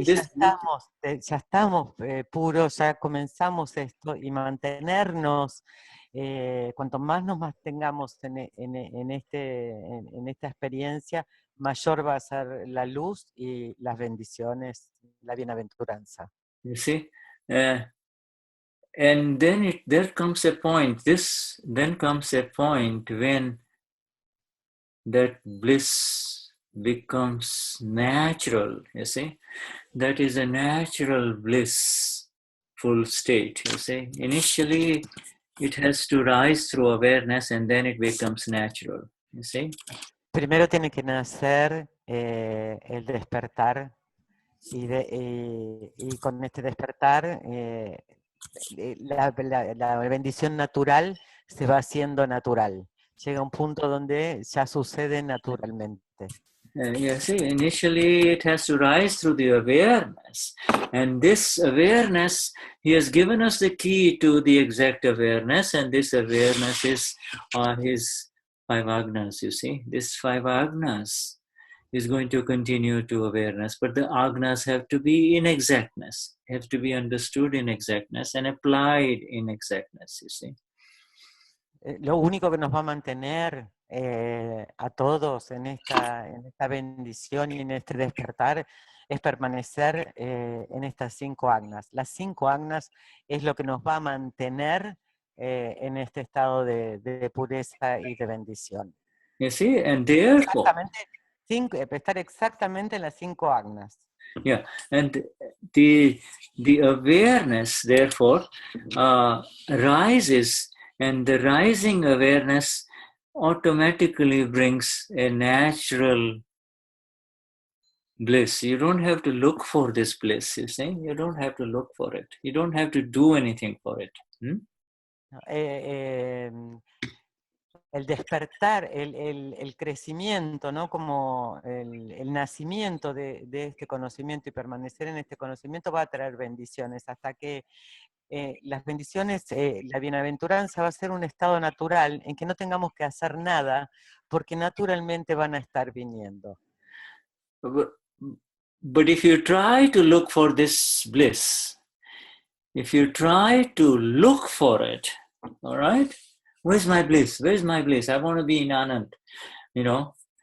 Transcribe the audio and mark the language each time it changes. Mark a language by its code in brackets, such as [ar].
[es] Y ya estamos puros, ya comenzamos esto, y mantenernos, cuanto más nos mantengamos en esta experiencia, mayor va a ser la luz y las bendiciones, la bienaventuranza. [en] you see, and then there comes a point. Then comes a point when that bliss becomes natural. You see, that is a natural blissful state. You see, initially it has to rise through awareness, and then it becomes natural. You see. [es] Primero tiene que nacer el despertar, y con este despertar la bendición natural se va haciendo natural. Llega un punto donde ya sucede naturalmente. [en] You see, initially it has to rise through the awareness, and this awareness, he has given us the key to the exact awareness, and this awareness is his 5 agnas. You see, this 5 agnas is going to continue to awareness, but the agnas have to be in exactness, have to be understood in exactness and applied in exactness. You see. [es] Lo único que nos va a mantener a todos en esta bendición y en este despertar es permanecer en estas 5 agnas. Las 5 agnas es lo que nos va a mantener en este estado de pureza y de bendición. [en] You see, and therefore, [es] estar exactamente en las 5 agnas. [en] Yeah, and the awareness therefore rises, and the rising awareness automatically brings a natural bliss. You don't have to look for this bliss, you see. You don't have to look for it. You don't have to do anything for it. [es] El despertar, el crecimiento, ¿no? Como el nacimiento de este conocimiento y permanecer en este conocimiento va a traer bendiciones, hasta que las bendiciones, la bienaventuranza va a ser un estado natural en que no tengamos que hacer nada, porque naturalmente van a estar viniendo. [en] But if you try to look for this bliss, if you try to look for it, all right? Where's my bliss? Where's my bliss? I want to be in Anand, you know.